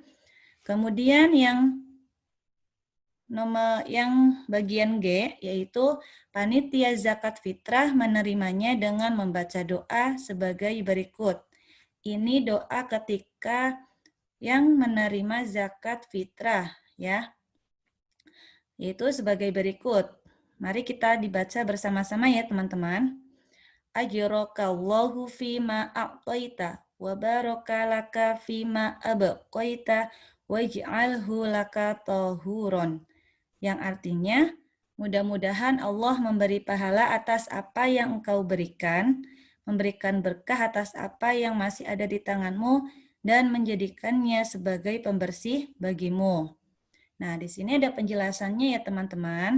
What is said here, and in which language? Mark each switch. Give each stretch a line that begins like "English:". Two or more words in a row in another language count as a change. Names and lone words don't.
Indonesian: Kemudian yang bagian G yaitu panitia zakat fitrah menerimanya dengan membaca doa sebagai berikut. Ini doa ketika yang menerima zakat fitrah ya. Yaitu sebagai berikut. Mari kita dibaca bersama-sama ya teman-teman.
Arabic: آجرك الله فيما أعطيت وبارك لك فيما أبقيت واجعله لك طهورا.
Indonesian: Yang artinya, mudah-mudahan Allah memberi pahala atas apa yang engkau berikan, memberikan berkah atas apa yang masih ada di tanganmu, dan menjadikannya sebagai pembersih bagimu. Nah, di sini ada penjelasannya ya teman-teman.